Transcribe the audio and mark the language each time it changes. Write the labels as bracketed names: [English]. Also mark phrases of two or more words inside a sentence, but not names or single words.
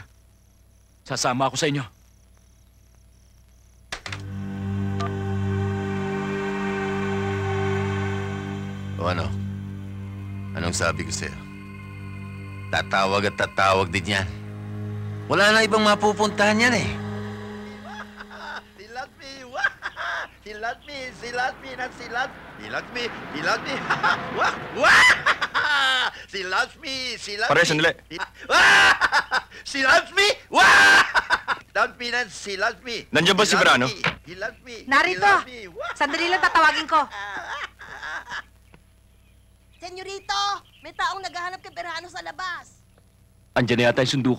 [Filipino] Sasama ako sa inyo. O ano? Anong sabi ko sa'yo? Tatawag at tatawag din yan. Wala na ibang mapupuntahan yan eh. Silat me! Silat me! Silat me! Silat! Silat me! Silat me! Wah! Wah! Silat me! Silat me! Pare, sandali. Silat me! Wah! Silat me! Silat me! Nandiyan ba si Verano? Silat me! Narito! Sandali lang tatawagin ko. Senyorito! May taong naghahanap kay Verano sa labas. Andiyan na yata yung sundo ko.